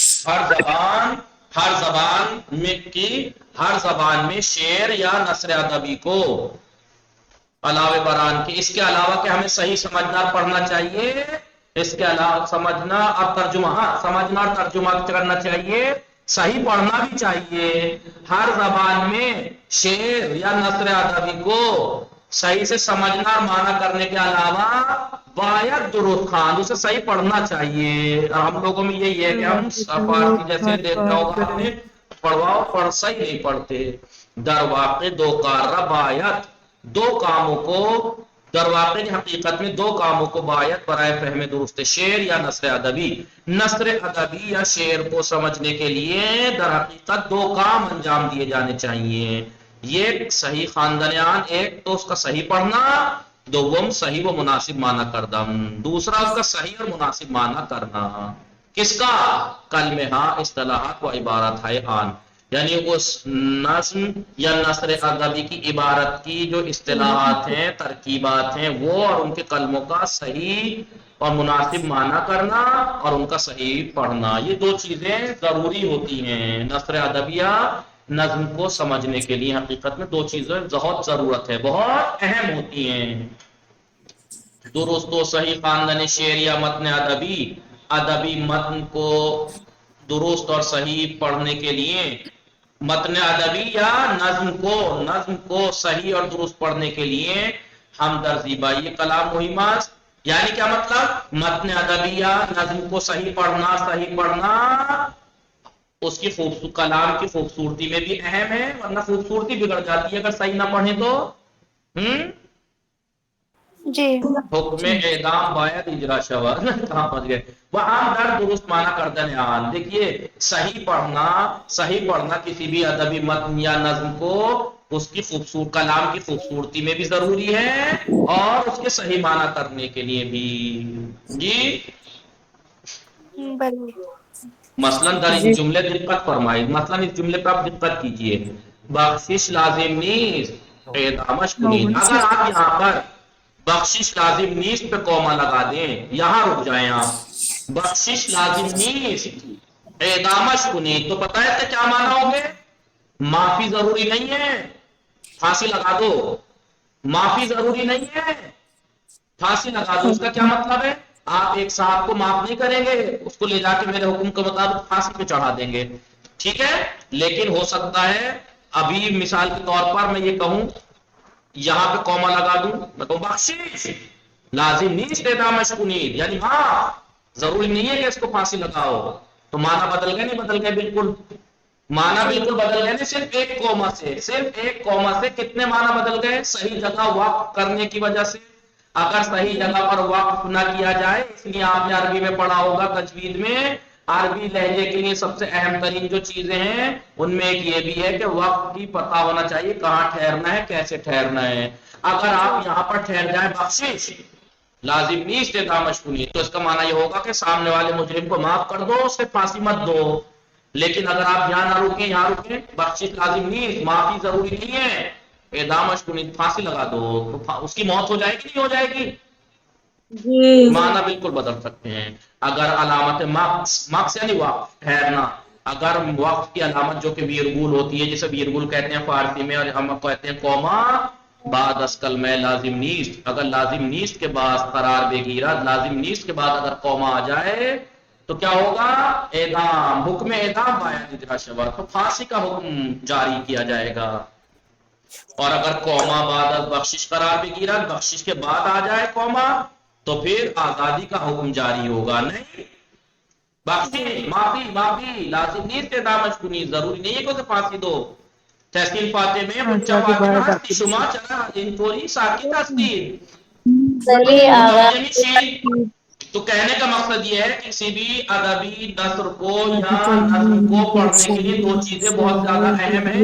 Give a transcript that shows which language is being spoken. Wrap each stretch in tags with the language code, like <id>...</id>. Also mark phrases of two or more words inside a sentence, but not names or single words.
<ur>ہر زبان میں شعر یا نثر ادبی کو علاوہ بران کے، اس کے علاوہ کہ ہمیں صحیح سمجھنا اور پڑھنا چاہیے، اس کے علاوہ سمجھنا اور ترجمہ کرنا چاہیے، صحیح پڑھنا بھی چاہیے. ہر زبان میں شعر یا نثر ادبی کو صحیح سے سمجھنا اور معنی کرنے کے علاوہ</ur> <fa>باید درست خواند،</fa> <ur>اسے صحیح پڑھنا چاہیے. اور ہم لوگوں میں یہی ہے کہ ہم فارسی جیسے دیکھتا ہوگا آپ نے پڑھواؤ پڑھ صحیح نہیں پڑھتے.</ur> <fa>در واقع دو کارہ باید،</fa> <ur>دو کاموں کو در واقع کی حقیقت میں دو کاموں کو</ur> <fa>باید برائے فہم درست شعر یا نثر ادبی</fa> <ur>یا شعر کو سمجھنے کے لیے در حقیقت دو کام انجام دیے جانے چاہیے. یہ صحیح خواندنیان، ایک تو اس کا صحیح پڑھنا،</ur> <fa>دوم صحیح و مناسب معنی کردم،</fa> <ur>دوسرا اس کا صحیح اور مناسب معنی کرنا. کس کا؟ کلمہ،</ur> <fa>اصطلاحات و عبارت</fa> <ur>ہے آن، یعنی اس نظم یا نثر ادبی کی عبارت کی جو اصطلاحات ہیں، ترکیبات ہیں، وہ اور ان کے کلموں کا صحیح اور مناسب معنی کرنا اور ان کا صحیح پڑھنا. یہ دو چیزیں ضروری ہوتی ہیں نثر ادبیہ نظم کو سمجھنے کے لیے. حقیقت میں دو چیزیں بہت ضرورت ہے، بہت اہم ہوتی ہیں.</ur> <fa>درست و صحیح خواندن شعر یا متن ادبی</fa> <ur>متن کو درست اور صحیح پڑھنے کے لیے، متن ادبی یا نظم کو صحیح اور درست پڑھنے کے لیے ہم</ur> <fa>در زیبائی کلام مہمات،</fa> <ur>یعنی کیا مطلب؟ متن ادبی یا نظم کو صحیح پڑھنا اس کی کلام کی خوبصورتی میں بھی اہم ہے، ورنہ خوبصورتی بگڑ جاتی ہے اگر صحیح نہ پڑھیں تو. جی</ur> <fa>حکم اعدام باید اجرا شود،</fa> <ur>کہاں پہنچ گئے؟</ur> <fa>وہاں در درست معنی کردن آن.</fa> <ur>دیکھیے صحیح پڑھنا کسی بھی ادبی متن یا نظم کو اس کی کلام کی خوبصورتی میں بھی ضروری ہے اور اس کے صحیح معنی کرنے کے لیے بھی. جی مثلا</ur> <fa>در ان جملے دقت فرمائید،</fa> <ur>مثلا اس جملے پہ آپ دقت کیجئے.</ur> <fa>بخشش لازم نیست اعدامش کنید.</fa> <ur>اگر آپ یہاں پر</ur> <fa>بخشش لازم نیست</fa> <ur>پہ کوما لگا دیں، یہاں رک جائیں آپ،</ur> <fa>بخشش لازم نیست اعدامش کنید،</fa> <ur>تو پتہ ہے کیا معنی ہوگے؟ معافی ضروری نہیں ہے، پھانسی لگا دو. معافی ضروری نہیں ہے، پھانسی لگا دو. اس کا کیا مطلب ہے؟ آپ ایک صاحب کو معاف نہیں کریں گے، اس کو لے جا کے میرے حکم کے مطابق پھانسی پہ چڑھا دیں گے، ٹھیک ہے؟ لیکن ہو سکتا ہے ابھی مثال کے طور پر میں یہ کہوں، یہاں پہ کوما لگا دوں، میں کہوں</ur> <fa>بخشش لازم نیست اعدامش کنید،</fa> <ur>یعنی ہاں ضروری نہیں ہے کہ اس کو پھانسی لگاؤ. تو معنی بدل گئے؟ نہیں بدل گئے؟ بالکل معنی بالکل بدل گئے. نہیں صرف ایک کوما سے کتنے معنی بدل گئے؟ صحیح جگہ وقف کرنے کی وجہ سے. اگر صحیح جگہ پر وقف نہ کیا جائے، اس لیے آپ نے عربی میں پڑھا ہوگا تجوید میں، عربی لہجے کے لیے سب سے اہم ترین جو چیزیں ہیں ان میں ایک یہ بھی ہے کہ وقت کی پتہ ہونا چاہیے، کہاں ٹھہرنا ہے، کیسے ٹھہرنا ہے. اگر آپ یہاں پر ٹھہر جائیں</ur> <fa>بخشش لازم نیست اعدامش کنید،</fa> <ur>تو اس کا معنی یہ ہوگا کہ سامنے والے مجرم کو معاف کر دو، اسے پھانسی مت دو. لیکن اگر آپ یہاں نہ رکیں، یہاں رکیں،</ur> <fa>بخشش لازم نیست،</fa> <ur>معافی ضروری نہیں ہے،</ur> <fa>اعدامش کنید،</fa> <ur>پھانسی لگا دو، تو اس کی موت ہو جائے گی نہیں ہو جائے گی؟ معنی بالکل بدل سکتے ہیں. اگر علامت مقص یعنی وقف ٹھہرنا، اگر وقف کی علامت جو کہ ویرگول ہوتی ہے، جسے ویرگول کہتے ہیں فارسی میں اور ہم کہتے ہیں کوما،</ur> <fa>بعد از کلمہ لازم نیست،</fa> <ur>اگر لازم نیست کے بعد</ur> <fa>قرار بگیرد، لازم نیست</fa> <ur>کے بعد اگر کوما آ جائے تو کیا ہوگا؟</ur> <fa>اعدام، حکم اعدام باید اجرا شود،</fa> <ur>تو پھانسی کا حکم جاری کیا جائے گا. اور اگر کوما</ur> <fa>بعد از بخشش قرار بگیرد،</fa> <ur>بخشش کے بعد آ جائے کوما، تو پھر آزادی کا حکم جاری ہوگا.</ur> <fa>نہیں بخشش معافی لازم نیست اعدامش کنید،</fa> <ur>ضروری نہیں ہے کہ اسے پھانسی دو. تحصیل فاتح میں مچا فاطمہ ہستی شما چرا ان پوری ساکت ہستی. تو کہنے کا مقصد یہ ہے کہ کسی بھی ادبی نثر کو یا نظم کو پڑھنے کے لیے دو چیزیں بہت زیادہ اہم ہیں.</ur>